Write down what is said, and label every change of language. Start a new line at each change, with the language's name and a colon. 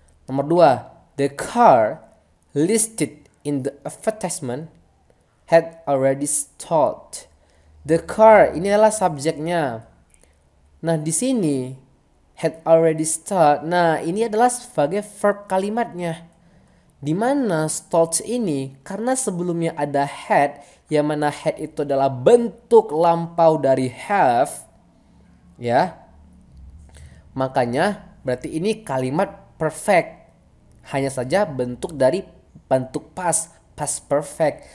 English: Nomor 2, the car listed in the advertisement had already stalled.
Indonesian: The car ini adalah subjeknya. Nah, di sini had already stalled. Nah, ini adalah sebagai verb kalimatnya. Di mana stalled ini karena sebelumnya ada had, yang mana had itu adalah bentuk lampau dari have, ya. Makanya berarti ini kalimat perfect. Hanya saja bentuk dari bentuk past perfect.